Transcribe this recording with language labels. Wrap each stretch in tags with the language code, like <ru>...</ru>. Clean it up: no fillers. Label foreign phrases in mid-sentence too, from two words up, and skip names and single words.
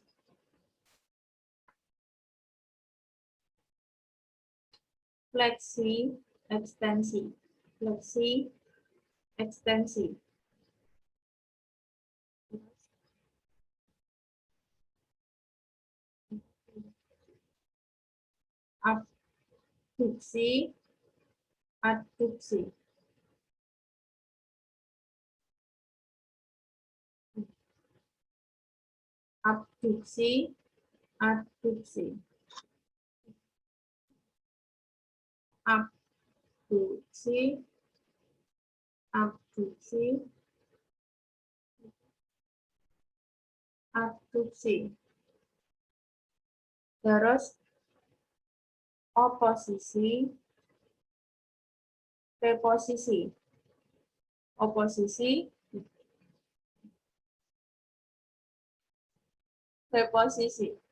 <id>Fleksi, ekstensi. Fleksi, ekstensi. Abduksi, adduksi. Abduksi, adduksi. Abduksi, abduksi, adduksi. Terus oposisi, reposisi. Oposisi, reposisi.</id>